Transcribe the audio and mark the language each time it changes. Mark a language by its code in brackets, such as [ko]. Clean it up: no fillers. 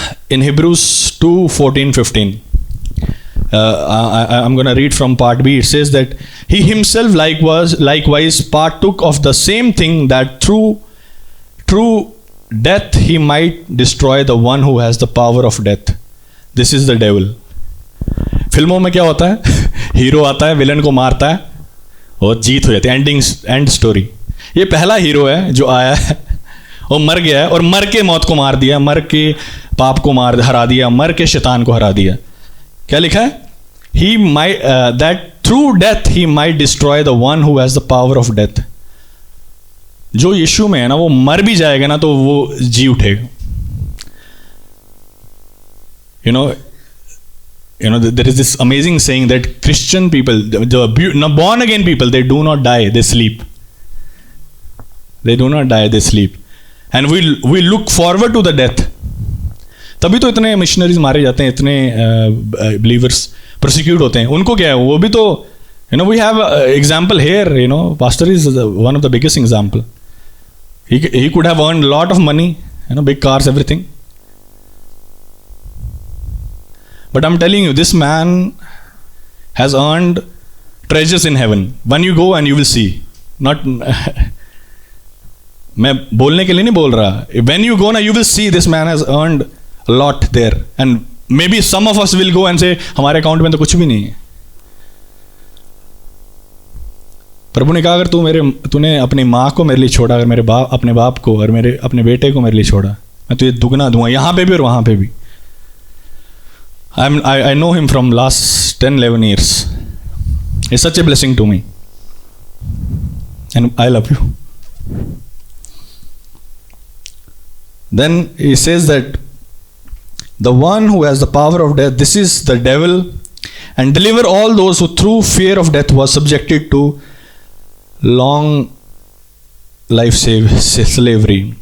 [en] In Hebrews 2:14-15. I'm going to read from part B. It says that he himself likewise partook of the same thing, that through death he might destroy the one who has the power of death. This is the devil. [hi] फिल्मों में क्या होता है? Hero आता है, villain को मारता है और जीत हो जाती है. [en] End story. [hi] ये पहला हीरो है जो आया है और मर गया है, और मर के मौत को मार दिया, मर के पाप को हरा दिया, मर के शैतान को हरा दिया. क्या लिखा है? [en] He might that through death he might destroy the one who has the power of death. [hi] जो यीशु में है ना, वो मर भी जाएगा ना तो वो जी उठेगा. [en] There is this amazing saying that Christian people, the born again people, they do not die, they sleep. They do not die, they sleep. And we look forward to the death. [hi] तभी तो इतने missionaries मारे जाते हैं, इतने believers prosecute होते हैं. उनको क्या है? वो भी तो [en] we have example here. Pastor is one of the biggest example. He could have earned a lot of money, big cars, everything. But I'm telling you, this man has earned treasures in heaven. When you go and you will see. [hi] Not मैं बोलने के लिए नहीं बोल रहा. [en] When you go, you will see this man has earned a lot there. And maybe some of us will go and say, [hi] हमारे account में तो कुछ भी नहीं है. प्रभु ने कहा, अगर तूने अपनी माँ को मेरे लिए छोड़ा, अगर अपने बाप को और अपने बेटे को मेरे लिए छोड़ा, मैं तुझे दुगना दूंगा, यहाँ पे भी और वहाँ पे भी. [en] I know him from last 10-11 years. He's such a blessing to me. And I love you. Then he says that the one who has the power of death, this is the devil, and deliver all those who through fear of death was subjected to long life slavery.